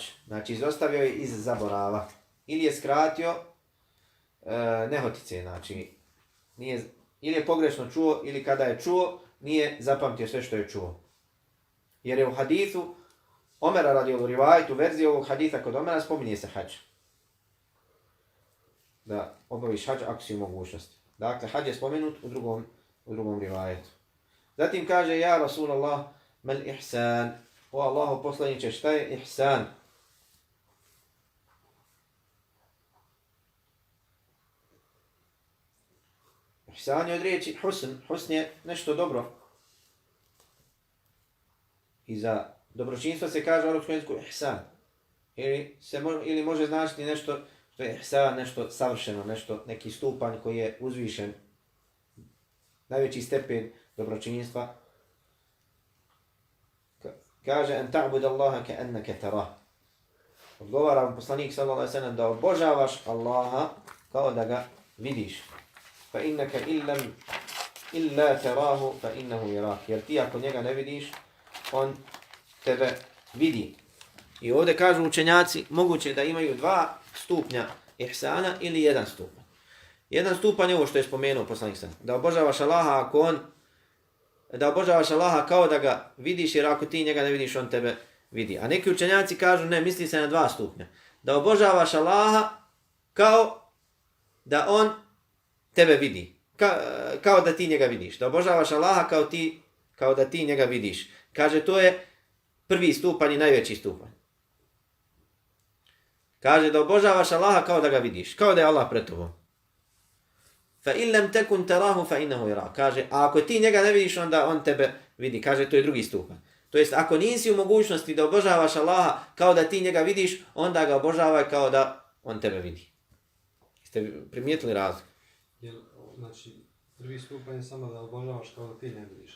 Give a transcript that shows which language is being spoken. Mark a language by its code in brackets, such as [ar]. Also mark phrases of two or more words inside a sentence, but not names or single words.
[bs] Znači izostavio je iz zaborava. Ili je skratio nehotice, znači nije, ili je pogrešno čuo, ili kada je čuo, nije zapamtio sve što je čuo. Jer je u hadithu Omera radijallahu rivajtu, verziji ovog haditha kod Omera spominje se hač. Da obaviš hač ako si u mogućnosti. Dakle, hač je spomenut u drugom rivajetu. [ar] Zatim kaže, يا رسول الله، ما الإحسان. [bs] O Allahu poslaniče, šta je ihsan? Ihsan je od riječi husn. Husn je nešto dobro. I za dobročinstvo se kaže u arapskom jeziku ihsan. Ili može značiti nešto što je ihsan, nešto savršeno, nešto, neki stupanj koji je uzvišen. Najveći stepen dobročinstva. [ar] Kaže, أن تعبد الله كأنك تراه. [bs] Odgovara vam poslanik [ar] صلى الله عليه وسلم [bs] da obožavaš Allaha kao da ga vidiš. [ar] فإنك إلا تراه فإنه يراك. [bs] Jer ti ako njega ne vidiš, on tebe vidi. I ovdje kažu učenjaci, moguće da imaju 2 stupnja ihsana ili 1 stupanj. Jedan stupanj je ovo što je spomenuo poslanik sallallahu da obožavaš Allaha ako on da obožavaš Allaha kao da ga vidiš, jer ako ti njega ne vidiš, on tebe vidi. A neki učenjaci kažu, ne, misli se na 2 stupnja. Da obožavaš Allaha kao da on tebe vidi. Kao da ti njega vidiš. Da obožavaš Allaha kao da ti njega vidiš. Kaže, to je prvi stupanj i najveći stupanj. Kaže, da obožavaš Allaha kao da ga vidiš. Kao da je Allah pred tobom. [ar] فإن لم تكن تراه فإنه يرى. [bs] Kaže, a ako ti njega ne vidiš, onda on tebe vidi. Kaže, to je drugi stupanj. To jest, ako nisi u mogućnosti da obožavaš Allaha kao da ti njega vidiš, onda ga obožavaj kao da on tebe vidi. Jeste primijetili razlog? Jer, znači, prvi stupanj je samo da obožavaš kao da ti ne vidiš.